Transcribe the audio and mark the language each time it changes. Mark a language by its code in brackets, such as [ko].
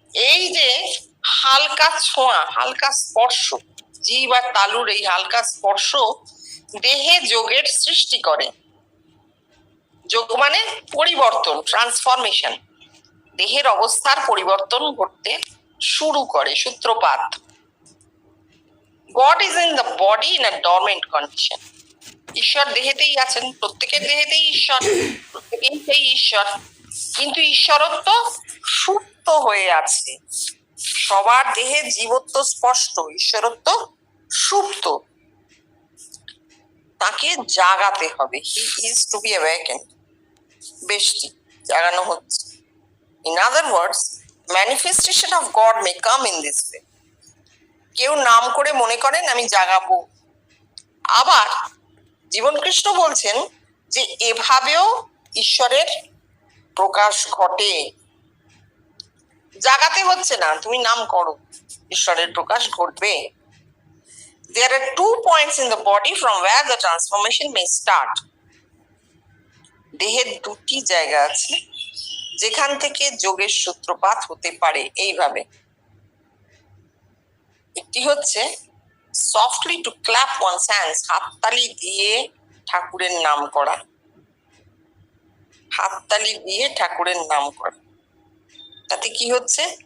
[bn] এই যে হালকা ছোঁয়া, হালকা স্পর্শ, জীব আর তালুর এই হালকা স্পর্শ দেহে যোগের সৃষ্টি করে। যোগ মানে পরিবর্তন, ট্রান্সফরমেশন, দেহের অবস্থার পরিবর্তন ঘটতে শুরু করে, সূত্রপাত। [en] God is in the body in a dormant condition. [bn] ঈশ্বর দেহেতেই আছেন, প্রত্যেকের দেহেতেই ঈশ্বর, প্রত্যেকেই সেই ঈশ্বর, কিন্তু ঈশ্বরত্ব সুপ্ত হয়ে আছে। সবার দেহে জীবত্ব স্পষ্ট, ঈশ্বরত্ব সুপ্ত। তাকে জাগাতে হবে। [en] He is to be awakened. [bn] বেশটি জাগানো হচ্ছে। [en] In other words, manifestation of God may come in this way. [bn] কেউ নাম করে মনে করেন আমি জাগাবো, আবার জীবন কৃষ্ণ বলছেন যে এভাবেও ঈশ্বরের প্রকাশ ঘটে। জাগাতে হচ্ছে না, তুমি নাম করো, ঈশ্বরের প্রকাশ ঘটবে। [en] There are 2 points in the body from where the transformation may start. [bn] দেহের 2টি জায়গা আছে যেখান থেকে যোগের সূত্রপাত হতে পারে এইভাবে। একটি হচ্ছে [en] softly to clap one's hands, [bn] হাততালি দিয়ে ঠাকুরের নাম করা, হাততালি দিয়ে ঠাকুরের নাম করা। তাতে কি হচ্ছে?